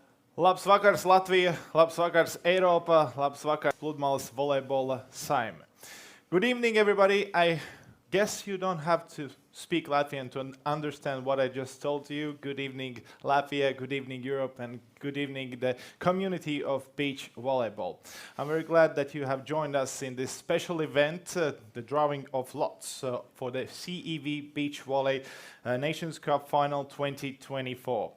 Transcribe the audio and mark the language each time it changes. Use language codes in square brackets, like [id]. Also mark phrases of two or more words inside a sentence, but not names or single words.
[lv] Labs vakars Latvija, labs vakars Eiropa, labs vakars pludmales volejbola saime. [en] Good evening, everybody. I guess you don't have to speak Latvian to understand what I just told you. Good evening, Latvia, good evening, Europe, and good evening, the community of beach volleyball. I'm very glad that you have joined us in this special event, the drawing of lots for the CEV Beach Volley Nations Cup Final 2024.